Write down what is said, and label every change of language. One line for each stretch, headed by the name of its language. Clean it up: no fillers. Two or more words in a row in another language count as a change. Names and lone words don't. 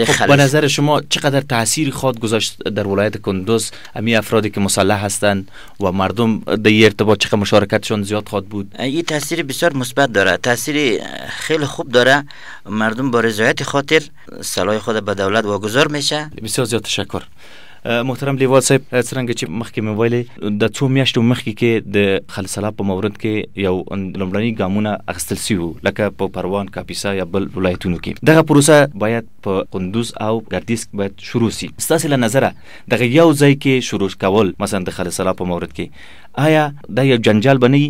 Persian: به نظر شما چقدر تاثیر خود گذاشت در ولایت کندوز امی افرادی که مسلح هستند و مردم در ارتباط چقدر مشارکتشون زیاد خواهد بود؟ این تاثیر بسیار مثبت داره، تاثیر خیلی خوب داره. مردم با رضایت خاطر سلاح خود به دولت واگذار میشه. بسیار زیاد تشکر.
Pashto: محترم لیوال صاحب، څنګه چې مخکې مې ویلي د څو میاشتو مخکې کې د خل سلاح په مورد کې یو لومړني ګامونه اخیستل شوي لکه په پروان، کاپیسا یا بل ولایتونو کې. دغه پروسه باید په قندوز او ګردیز باید شروع شي. ستاسې له نظره دغه یو ځای کې شروع کول مثلا د خل سلاح په مورد کې آیا دا یو جنجال بنئ؟